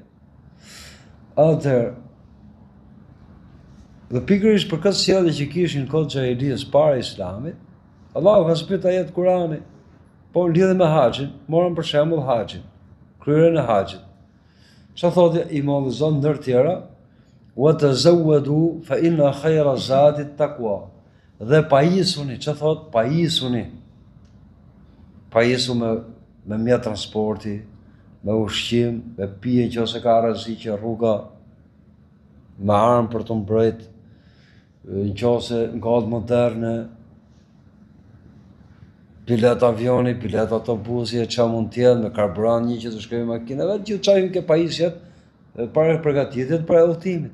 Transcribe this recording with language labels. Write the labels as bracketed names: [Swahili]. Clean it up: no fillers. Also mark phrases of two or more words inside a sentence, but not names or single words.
[Albanian] Atëherë, dhe pikërisht për këtë sjellje që kishin kohë xhahilisë para Islamit, Allahu ka zbritur ajet Kurani, po lidhe me haxhin, morën për shembull haxhin, kryerjen e haxhit. Çfarë thotë i mollëzon ndër tjera? [Arabic] وتزودوا فإن خير الزاد التقوى. [Albanian] Dhe pajisuni, çfarë thotë? Pajisuni. Pajisu me mjet transporti, me ushqim, me pije nëse ka rreziqe rruga, me armë për të mbrojt, nëse në kohët moderne, bilet avioni, bilet autobusi, ç'a mund të jetë, me karburant një që të shkojë makinave, gjithë çajin ke pajisjet para përgatitjet për udhëtimit.